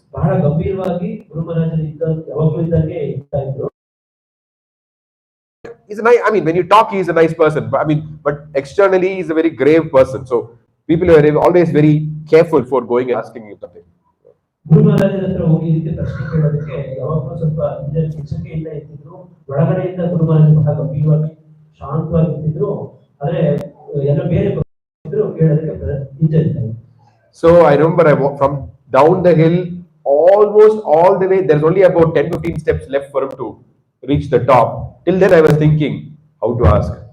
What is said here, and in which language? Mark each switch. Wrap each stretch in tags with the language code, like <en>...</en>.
<kn>ಬಹಳ ಗಂಭೀರವಾಗಿ ಗುರು ಮಹಾರಾಜರು ಯಾವಾಗಲೂ ಇದ್ದಂಗೆ ಇರ್ತಾ ಇದ್ರು.</kn> <en>He's a nice, I mean, when you talk, he's a nice person. But externally, he's a very grave person. So people are always very careful for going and asking him something.</en> <kn>ಗುರು ಮಹಾರಾಜರ ಹತ್ರ ಹೋಗಿ ಇದಕ್ಕೆ ಪ್ರಶ್ನೆ ಕೇಳೋದಕ್ಕೆ ಯಾವಾಗಲೂ ಸ್ವಲ್ಪ ಎಚ್ಚರಿಕೆಯಿಂದ ಇರ್ತಿದ್ರು. ಒಳಗಡೆಯಿಂದ ಗುರು ಮಹಾರಾಜರು ಬಹಳ ಗಂಭೀರವಾಗಿ ಶಾಂತವಾಗಿ ಇರ್ತಿದ್ರು. ಆದ್ರೆ ಎಲ್ಲ ಬೇರೆ ಇದ್ರು ಕೇಳೋದಕ್ಕೆ ಹಿಂಜರಿತಾರೆ.</kn> <en>So I remember from down the hill, almost all the way, there's only about 10-15 steps left for him to reach the top. Till then I was thinking how to ask.</en>